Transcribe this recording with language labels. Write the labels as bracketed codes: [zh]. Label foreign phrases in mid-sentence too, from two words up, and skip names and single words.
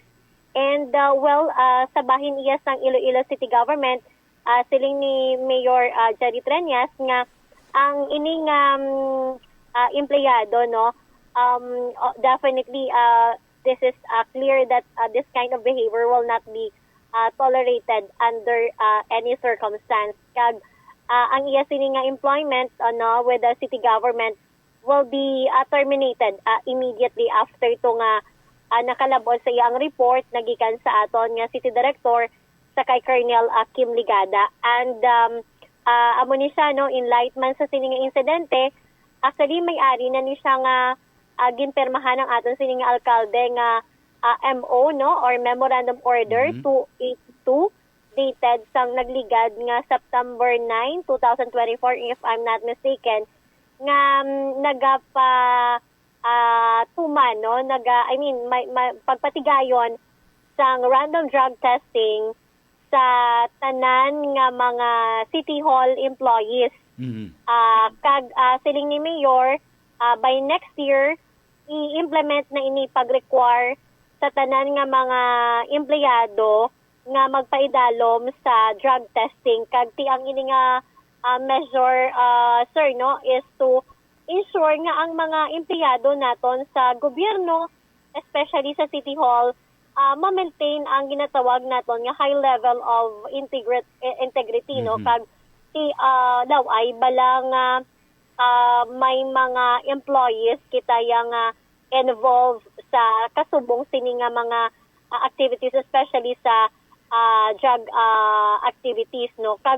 [hil] And sa bahin iya sang Iloilo City Government siling ni Mayor Jerry Treñas nga ang ining empleyado no [en] definitely this is clear that this kind of behavior will not be tolerated under any circumstance. [hil] Kag ang iya sini nga [en] employment with the city government will be terminated immediately after [hil] to nga nakalabot sa iyang report nagikan sa aton nga city director sa kay Colonel Kim Ligada. And amo ni siya no enlightenment sa sini nga insidente. Actually may-ari na ni siya nga ginpermahan ng aton sini nga alkalde nga MO no or Memorandum Order 282 dated sang nagligad nga September 9, 2024 [en] if I'm not mistaken [hil] nga nagapa tuman no may pagpatigayon sang [en] random drug testing [hil] sa tanan nga mga [en] City Hall employees. [hil] Kag siling ni Mayor by next year i-implement na ini pag-require sa tanan nga mga empleyado nga magpaidalom sa [en] drug testing. [hil] Kag ti ang ini nga measure sir no [en] is to ensure [hil] nga ang mga empleyado naton sa gobyerno especially sa City Hall ma-maintain ang ginatawag naton nga [en] high level of integrity [hil] no kag daw ay balang may mga employees kita yang involved sa kasubong sini nga mga activities especially sa [en] drug activities [hil] no kag